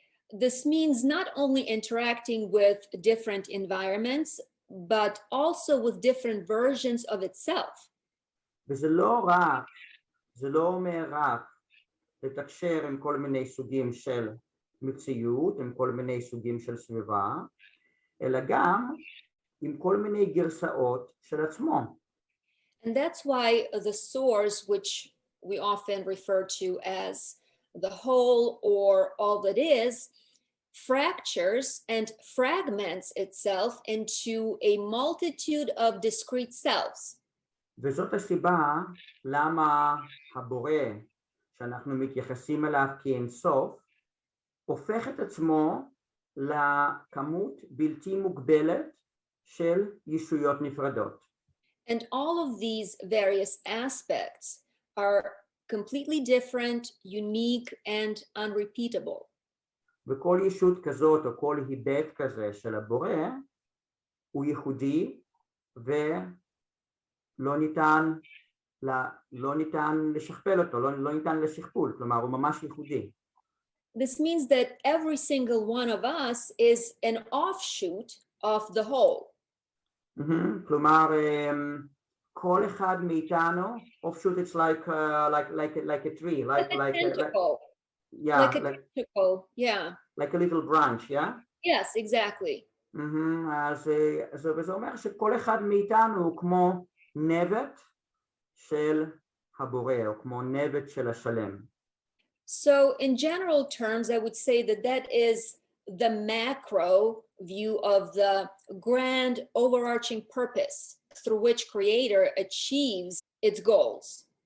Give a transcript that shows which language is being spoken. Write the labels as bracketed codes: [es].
[en] This means not only interacting with different environments, but also with different versions of itself. [he] וזה לא אומר רק לתקשר עם כל מיני סוגים של מציאות, עם כל מיני סוגים של סביבה, אלא גם עם כל מיני גרסאות של עצמו. [en] And that's why the source, which we often refer to as the whole or all that is, fractures and fragments itself into a multitude of discrete selves. [he] וזאת הסיבה למה הבורא שאנחנו מתייחסים אליו כאינסוף הופך את עצמו לכמות בלתי מוגבלת של ישויות נפרדות. [en] And all of these various aspects are completely different, unique, and unrepeatable. [he] וכל ישות כזאת או כל היבט כזה של הבורא הוא ייחודי ולא ניתן לשכפל אותו, לא ניתן לשכפול, כלומר הוא ממש ייחודי. [en] This means that every single one of us is an offshoot of the whole. [he] כלומר כל אחד מאיתנו, [en] offshoot it's like a tree, like a tentacle. Yeah, like a tentacle, yeah. Like a little branch, yeah? Yes, exactly. [he] אז זה אומר שכל אחד מאיתנו הוא כמו נבט של הבורא, או כמו נבט של השלם. [en] So in general terms, I would say that that is the macro view of the grand overarching purpose through which creator achieves its goals.